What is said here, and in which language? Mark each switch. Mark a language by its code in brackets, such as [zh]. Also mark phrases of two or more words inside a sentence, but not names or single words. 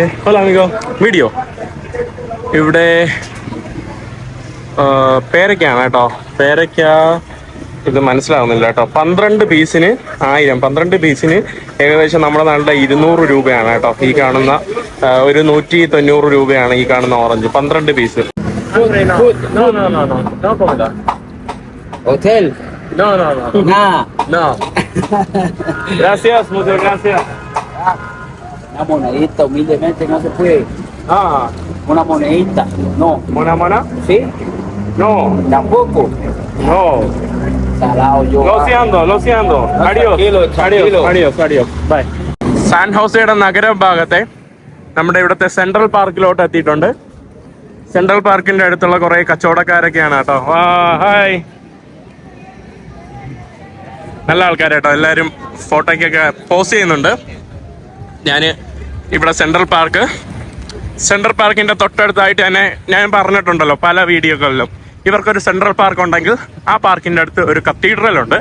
[ml] ഹലോ വീഡിയോ. ഇവിടെ പേരയ്ക്കാണ് കേട്ടോ. പേരയ്ക്ക ഇത് മനസ്സിലാവുന്നില്ല കേട്ടോ. 12 പീസിന് 1000. 12 പീസിന് ഏകദേശം നമ്മുടെ നാട്ടിലെ 200 രൂപയാണ് കേട്ടോ. ഈ കാണുന്ന ഒരു 190 രൂപയാണ് ഈ കാണുന്ന ഓറഞ്ച്. 12 പീസ്. [en] Hotel. [es] No. Nada. No. Gracias, muchas gracias. Una monedita, humildemente no se puede. Una monedita, no. ¿Una mona? ¿Sí? No. Tampoco. No. Salado yo. Lo siento. Adiós. Adiós. Bye. [ml] സാൻ ഹോസയുടെ നഗരഭാഗത്തെ നമ്മുടെ ഇവിടുത്തെ സെൻട്രൽ പാർക്കിലോട്ട് എത്തിയിട്ടുണ്ട്. സെൻട്രൽ പാർക്കിന്റെ അടുത്തുള്ള കുറെ കച്ചവടക്കാരൊക്കെയാണ് കേട്ടോ. ഹായ്. നല്ല ആൾക്കാരാട്ടോ. എല്ലാവരും ഫോട്ടോയ്ക്കൊക്കെ പോസ്റ്റ് ചെയ്യുന്നുണ്ട്. ഞാൻ ഇവിടെ സെൻട്രൽ പാർക്കിന്റെ തൊട്ടടുത്തായിട്ട് തന്നെ ഞാൻ പറഞ്ഞിട്ടുണ്ടല്ലോ പല വീഡിയോകളിലും, ഇവർക്കൊരു സെൻട്രൽ പാർക്ക് ഉണ്ടെങ്കിൽ ആ പാർക്കിന്റെ അടുത്ത് ഒരു കത്തീഡ്രൽ ഉണ്ട്.